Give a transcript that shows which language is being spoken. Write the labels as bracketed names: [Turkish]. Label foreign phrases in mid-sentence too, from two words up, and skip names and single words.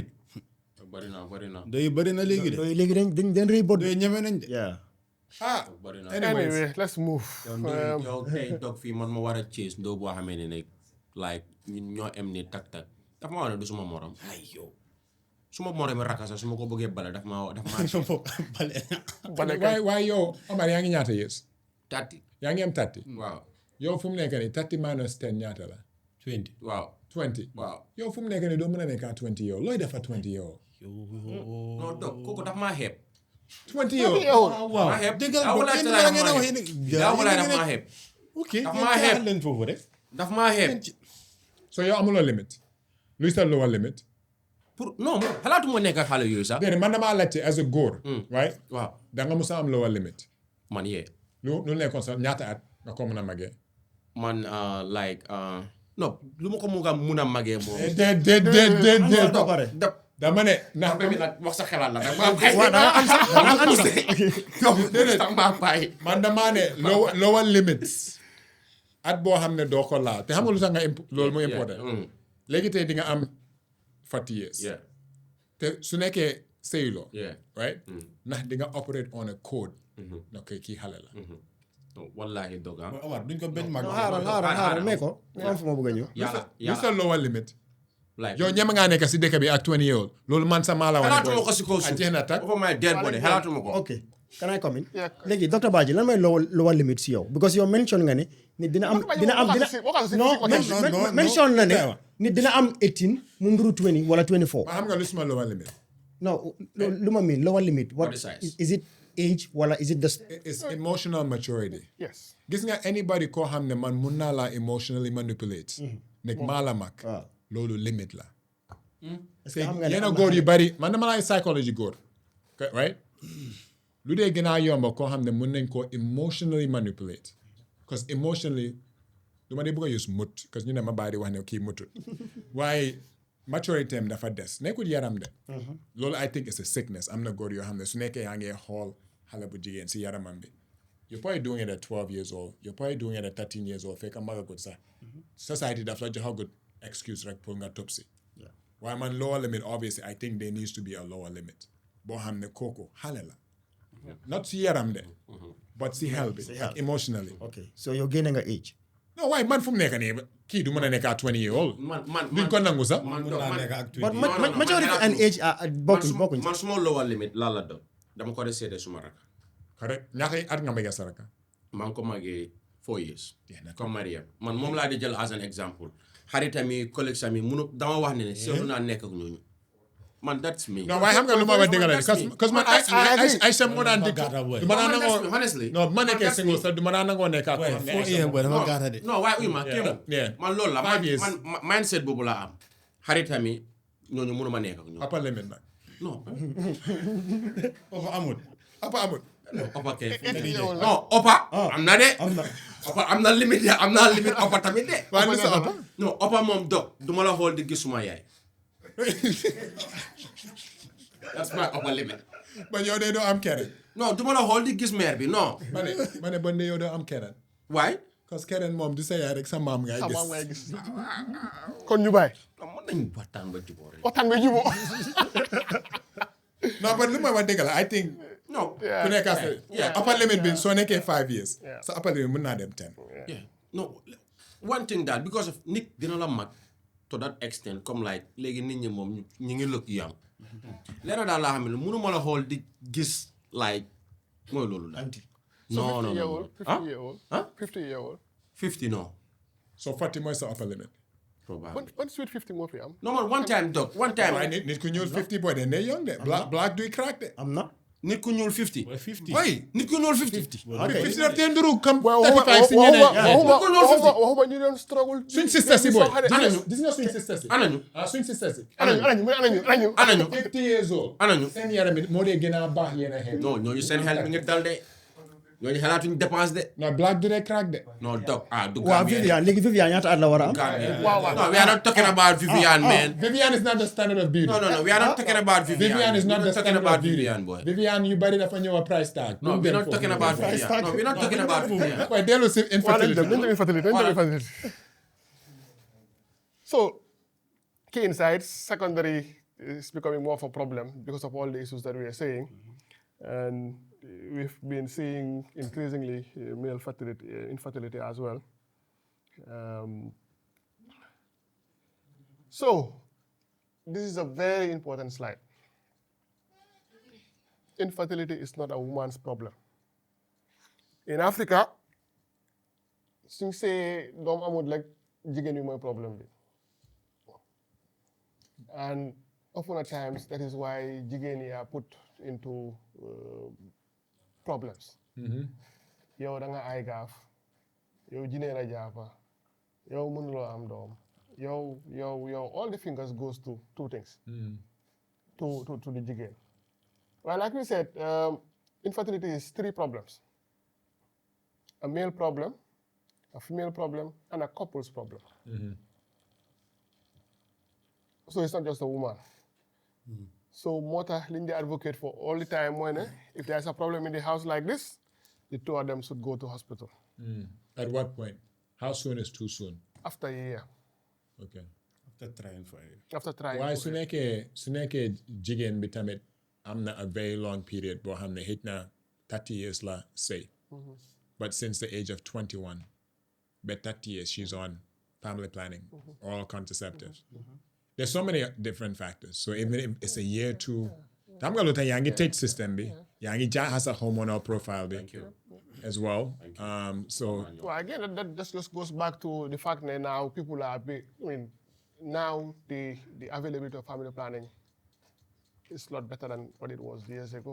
[Wolof] bari na ndoy bari na léegi de léegi dañ rëy bot ndoy ñeme nañ de [English] Anyway, let's move. [Wolof] yow tey toog fii man ma war a chase ndoo boo xamee ne ne like ñun ñoo em ni tak dafa ma wax ne du suma morom ay yow suma morom rakasa su ma ko bëggee bale daf ma waaye yow Omar yaa ngi ñaata years 30 yaa ngi am 30 waaw yow fu mu nekk nii 30 minus 10 ñaata la 20 waaw 20 waaw yow fu mu nekk nii doo mën a nekk 20 yow looy defa 20 yow non dog kooku daf maa xeeb 20 yow waaw maa xeeb dëggal daa bo walaay kenn talaay yaa ngeen daa wax walaay daf maa xeeb ok daf maa xeeb leen foofu rek daf maa xeeb so yow amuloo limit luy sa [English] lower limit [Wolof] pour non xalaatuma nekk xale yooyu sax déedéet man damaa laajte [English] as a [Wolof] góor right waaw da nga mos a am lower limit man yee lu nekkoon sa ñaata at nga ko mën a magee man like non lu ma ko mun a magee moom déet dama ne ndax bi nag wax sa xalaat la nag man damaa ne [English] lower limits [Wolof] at boo xam ne doo ko laal te xam nga lu sax nga loolu mu important léegi tey di nga am 40 years te su nekkee sëyuloo right ndax di nga [English] operate on a code [Wolof] na koy kii xale la wallahi doga Omar duñ ko benn mag xaaral mais ko am fu ma bëgg a ñëw lu sa lower limit like yow ñeme ngaa nekk si dëkk bi ak 20 [English] years old [Wolof] loolu man sa maa la wane xalaatuma ko si kaw suuf jeex na tak dafa may dead body xalaatuma ko [English] ok can I come in [Wolof] léegi docteur Badji lan mooy [English] lower limit [Wolof] si yow because yow mention nga ne nit dina am mention na ne nit dina am 18 mu nduru 20 wala 24 ma xam nga lu suma lower limit non lu ma mean [English] lower limit what is it age [Wolof] wala [English] is it the it's emotional maturity Yes. [Wolof] gis nga anybody koo xam ne man mun naa laa [English] emotionally manipulate [Wolof] nekk maa la mag loolu limit la te yenn góor yu bari man dama laay psychology góor right lu dee gën a yomba koo xam ne mën nañ koo [English] emotionally manipulate because emotionally [Wolof] du ma dee bëgg a use mut because ñu ne ma bàyyi di wax ne kii mutut waaye maturity am dafa des nekkul yaram de loolu [English] I think it's a sickness [Wolof] am na góor yoo xam ne su nekkee yaa ngi xool xale bu jigéen si yaramam bi [English] you're probably doing it at 12 years old you're probably doing it at 13 years old [Wolof] fekk magagul sax society daf la jox [English] a good excuse [Wolof] rek pour nga topp si waaye man [English] lower limit obviously I think there needs to be a lower limit [Wolof] boo xam ne kooku xale la not si yaram de but si xel bi ak emotionally okay so yow génne nga age non waaye man fu mu nekk nii kii du mën a nekk à 20 [English] years old [Wolof] duñ ko nangu sax [English] but majority and age bokkuñ [Wolof] man suma lower limit laa la doon dama ko seede suma rak correct ñaata at nga magee saraka maa ngi ko magee 4 years comme Mariam man moom laa di jël [English] as an exemple [Wolof] xaritam yi collègue sami munu dama wax ne seetlu naa nekk ak ñooñu man [English] that's me [Wolof] non waaye xam nga lu ma wax dëgg la because man ay sem moo daan dikk du ma daan nangoo [English] honestly [Wolof] non ma nekkee single sax du ma daan nangoo nekk ak non waaye uy ma kii man loolu la man mindset boobu laa am xaritam yi ñooñu mënu ma nekk ak ñooñu [English] upper limit [Wolof] nag non Opa amul. Opa kay non Opa am na de Opa am na limite ya am na limite Opa tamit de waaye lu sa upper non Opa moom dog du ma la xool di gis suma yaay [English] that's my upper limit [Wolof] ba yow de doo am keneen non du ma la xool di gis mère bi non ma ne bon de yow doo am keneen waay parce que keneen moom du sa yaay rek sa maam ngay gis kon ñu bàyyi non mën nañu waxtaan ba jubóo rek waxtaan nga jubóo non but lu ma wax dëgg la [English] I think [Wolof] non ku nekk sa [English] upper limit [Wolof] bi soo nekkee 5 years sa [English] upper limit [Wolof] mën naa dem 10 non [English] one thing [Wolof] daal [English] because of [Wolof] nit dina la mag [English] to that extent [Wolof] comme like léegi nit ñi moom ñu ngi [English] look young [Wolof] leena daal laa xam ne mënu ma la xool di gis like mooy loolu daal non non non [English] 50 year old 50 year old [Wolof] 50 non so 40 mooy sa [English] upper limit probably [Wolof] ban sweet 50 moo fi am non man [English] one time [Wolof] dog [English] one time [Wolof] waaye nit ku ñuul 50 boy de ne young de black duy crack de am na nit ku ñuul 50 50. oui nit ku ñuul 50 50 daf teen nduru comme waxuma 35 si ñeneen waxuma ñu doon struggle suñ sisters si boy anañu gis nga suñ sisters si anañu suñ sisters si anañu [English] 50 years old [Wolof] anañu seen yaram bi moo dee gën a baax yéen a xeet non ñooñu seen xel mi ngi dal de ñooñu xalaatuñu dépense de non black du dee crack de non dog du waaw Viviane léegi Viviane ñaata at la war a am [English] no we are not talking about Viviane man Viviane is not the standard of beauty no we are not talking about Viviane is not the standard of beauty [Wolof] Viviane boy Viviane yu bari dafa ñëw [English] a price tag no we're not talking about Viviane no we're not talking about Viviane [Wolof] waaye dellu si infertility [English] so key insights secondary is becoming more of a problem because of all the issues that we are saying and we've been seeing increasingly male infertility as well. So, this is a very important slide. Infertility is not a woman's problem. In Africa, [Wolof] suñ see doom amul like jigéen yi mooy problem bi. [English] And often at times, that is why [Wolof] jigéen yi [English] are put into problems. [Wolof] Yow da nga ay gaaf yow jinee la jàppa yow mënuloo am doom yow [English] all the fingers goes to two things to the [Wolof] jigéen. [English] Well, like we said, infertility is 3 problems: a male problem, a female problem, and a couple's problem. So it's not just a woman. So [Wolof] moo tax li ñu [English] advocate for all the time [Wolof] mooy ne [English] if there is a problem in the house like this, the 2 of them should go to hospital. At what point? How soon is too soon? After a year. Okay. After trying for it. After trying. [Wolof] waaye su nekkee jigéen bi tamit am na [English] a very long period [Wolof] boo xam ne xëj na [English] 30 years la say but since the age of 21 by 30 years she's on family planning oral contraceptives. There's so many different factors. So even if it's a year or 2, [Wolof] xam nga lu tax yaa ngi tëj system bi yaa ngi jaxase [English] hormonal profile [Wolof] bi [English] as well. So well, again, that just goes back to the fact that now people are now the availability of family planning is a lot better than what it was years ago.